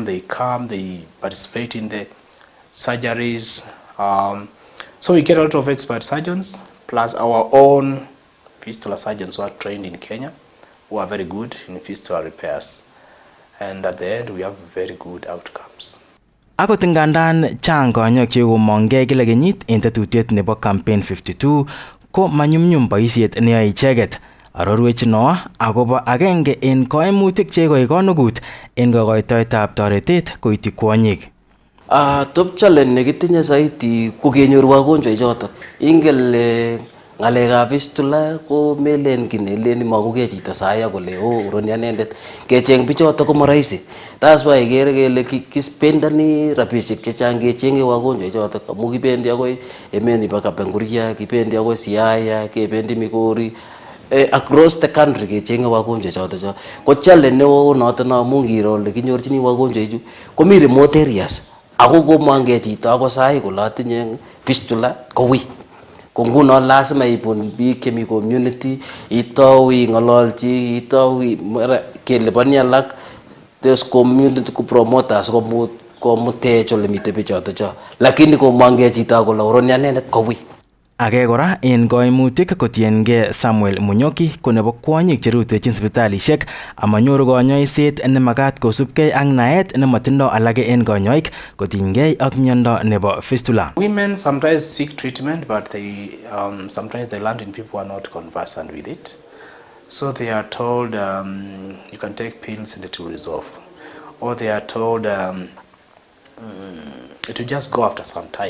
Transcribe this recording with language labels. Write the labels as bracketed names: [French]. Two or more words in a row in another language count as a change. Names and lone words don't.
[English] They come, they participate in the surgeries. So we get a lot of expert surgeons, plus our own fistula surgeons who are trained in Kenya, who are very good in fistula repairs. And at the end, we have very good outcomes. [Kalenjin] Akot ngandan chang kanyoik chekomongei kila kenyit en tetutiet nebo campaign 52 ko manyumnyum boisiet neyoe icheket. Arorwech Noah akobo agenge en koimutik chekoik konukut en kokoitoetab toretet koityi kwonyik. [English] Top challenge [Kalenjin] nekitinye saiti ko kenyor wagonjwa ichoto. Ingel ng'alekab fistula ko melen kinelen makukee chito saya kole uroni anendet kecheng bichoto ko marahisi. [English] That's why [Kalenjin] kere kele kispendani rabishek chechang kechenge wagonjwa ichoto amu kibendi akoi emet nebo Kapenguria, kibendi akoi Siaya, kebendi Migori, [English] across the country [Kalenjin] kechenge wagonjwa ichoto. Ko challenge neo noto na amu ngiro ole kinyorchini wagonjwa ichu komi [English] remote areas [Kalenjin] ako komangee chito ako sai kole atinye fistula ko wi. Ko nguno lazima ibun biik chemi community itou ing'ololchi itou kelipani alak tes community ku promoters komutech ole mitei bichoto cho lakini komangee chito kole uroni anendet ko wi. Age kora en koimutik kotiengei Samuel Munyoki ko nebo kwonyik cherutechin sipitalishek amanyoru kanyoiset nemakat kosubkei ak naet nematindoi alage en kanyoik kotinygei ak miondo nebo fistula. [English] Women sometimes seek treatment, but they sometimes they land in people who are not conversant with it. So they are told you can take pills and it will resolve, or they are told it will just go after some time.